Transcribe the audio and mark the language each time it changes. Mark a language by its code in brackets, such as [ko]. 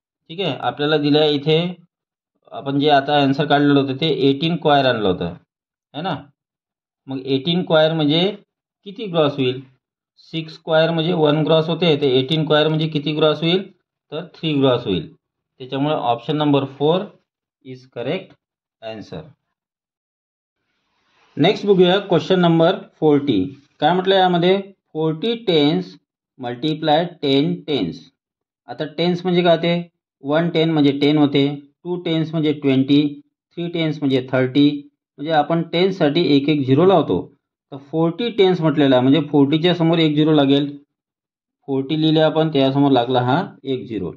[mr] ठीक आहे, आपल्याला दिलं आहे इथे, आपण जे आता आन्सर काढलेलं होतं ते 18 क्वायर आणलं होतं है ना. मग 18 क्वायर म्हणजे किती ग्रॉस होईल, 6 स्क्वायर म्हणजे 1 ग्रॉस होते, तर 18 क्वायर म्हणजे किती ग्रॉस होईल, तर 3 ग्रॉस होईल. त्याच्यामुळे [en] Option number 4 is correct answer. [mr] Next बघूया क्वेश्चन नंबर 40. काय म्हटलं यामध्ये, 40 टेन्स मल्टिप्लाय 10 टेन्स. आता टेन्स म्हणजे काय होते, 1 10 म्हणजे 10 होते, 2 टेन्स म्हणजे 20, 3 टेन्स म्हणजे 30, म्हणजे आपण टेन्ससाठी एक एक झिरो लावतो. तर 40 टेन्स म्हटलेला आहे, म्हणजे 40च्या समोर एक झिरो लागेल. 40 लिहिले आपण, त्यासमोर लागला हा एक झिरो.